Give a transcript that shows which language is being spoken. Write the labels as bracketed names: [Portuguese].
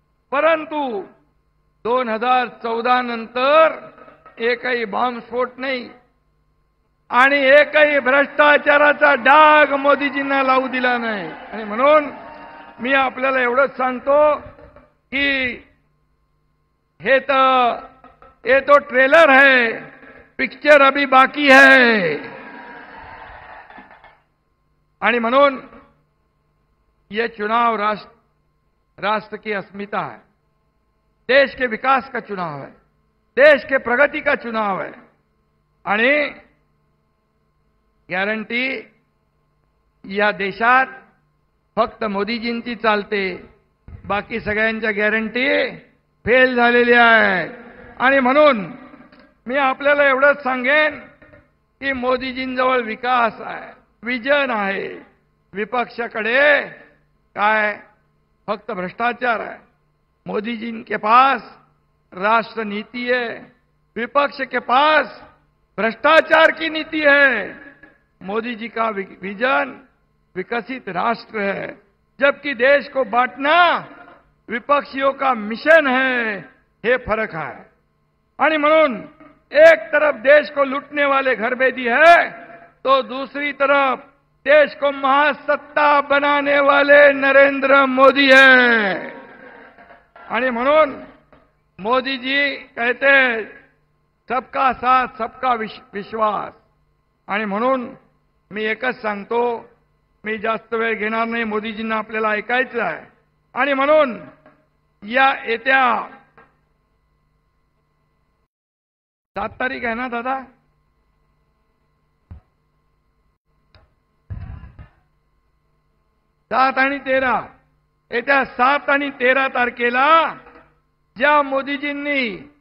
[Marathi] परंतु 2014 नंतर एकही बॉम्बस्फोट नाही आणि एकही भ्रष्टाचाराचा डाग मोदीजींना लावू दिला नाही. आणि म्हणून मी आपल्याला एवढंच सांगतो की हे तर [Hindi] ये तो ट्रेलर है, पिक्चर अभी बाकी है। [Marathi] आणि म्हणून [Hindi] ये चुनाव राष्ट्र की अस्मिता है, देश के विकास का चुनाव है, देश के प्रगति का चुनाव है। [Marathi] आणि गॅरंटी या देशात फक्त मोदीजींची चालते, बाकी सगळ्यांच्या गॅरंटी फेल झालेल्या आहेत। आणि म्हणून मी आपल्याला एवढंच सांगेन की मोदीजींजवळ विकास आहे, विजन आहे, विपक्षाकडे काय फक्त भ्रष्टाचार [Hindi] है। मोदी जी के पास राष्ट्र नीति है, विपक्ष के पास भ्रष्टाचार की नीति है। मोदी जी का विजन विकसित राष्ट्र है, जबकि देश को बांटना विपक्षियों का मिशन है। ये फर्क है। [Marathi] आणि म्हणून [Hindi] एक तरफ देश को लूटने वाले घरबेदी है, तो दूसरी तरफ देश को महासत्ता बनाने वाले नरेंद्र मोदी है। [Marathi] आणि म्हणून [Hindi] मोदी जी कहते सबका साथ सबका विश्वास। [Marathi] आणि म्हणून मी एकच सांगतो, मी जास्त वेळ घेणार नाही, मोदीजींना आपल्याला ऐकायचं आहे। आणि म्हणून या येत्या 7 तारीख आहे ना दादा, 7 आणि 13, येत्या 7 आणि 13 तारखेला ज्या मोदीजींनी